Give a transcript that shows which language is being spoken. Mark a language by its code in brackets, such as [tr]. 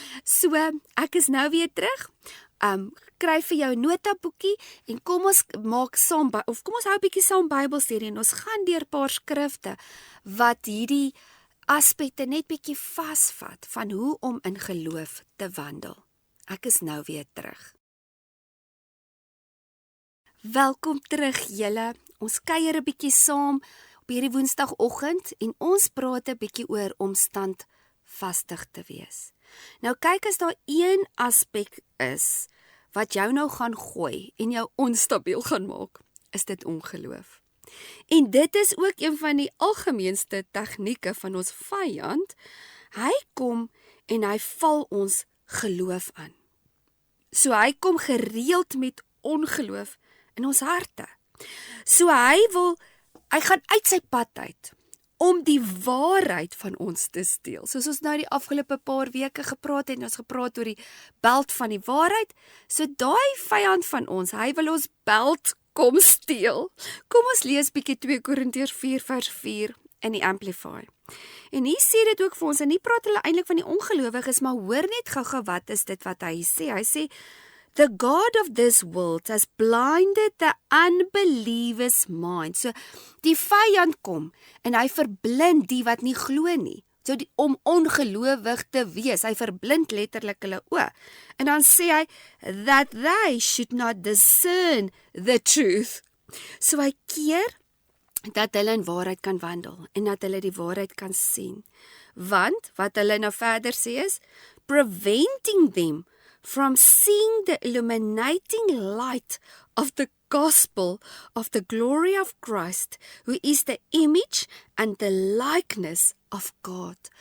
[af] So, ek is nou weer terug. Kry vir jou 'n notaboekie en kom ons maak saam, of kom ons hou 'n bietjie saam Bybelstudie en ons gaan deur 'n paar skrifte wat hierdie aspekte net bietjie vasvat van hoe om in geloof te wandel. Ek is nou weer terug. Welkom terug julle. Ons kuier 'n bietjie saam op hierdie Woensdagoggend en ons praat 'n bietjie oor om standvastig te wees. Nou kyk, as daar een aspek is wat jou nou gaan gooi en jou onstabiel gaan maak, is dit ongeloof. En dit is ook een van die algemeenste tegnieke van ons vyand. Hy kom en hy val ons geloof aan. So hy kom gereeld met ongeloof in ons harte. So hy gaan uit sy pad uit om die waarheid van ons te steel. Soos ons nou die afgelope paar weke gepraat het, en ons gepraat oor die beld van die waarheid, so daai vyand van ons, hy wil ons beld kom steel. Kom ons lees bietjie 2 Korintiërs 4 vers 4 in die Amplify. En hier sê dit ook vir ons, en hier praat hulle eintlik van die ongelowiges, maar hoor net gou-gou wat is dit wat hy sê. Hy sê, [en] "The God of this world has blinded the unbeliever's mind." [af] So, die vyand kom, en hy verblind die wat nie glo nie. So, om ongelowig te wees, hy verblind letterlik hulle oë. En dan sê hy, [en] "that they should not discern the truth." [af] So, hy keer dat hulle in waarheid kan wandel, en dat hulle die waarheid kan sien. Want, wat hulle nou verder sê is, [en] "preventing them from seeing the illuminating light of the gospel of the glory of Christ, who is the image and the likeness of God."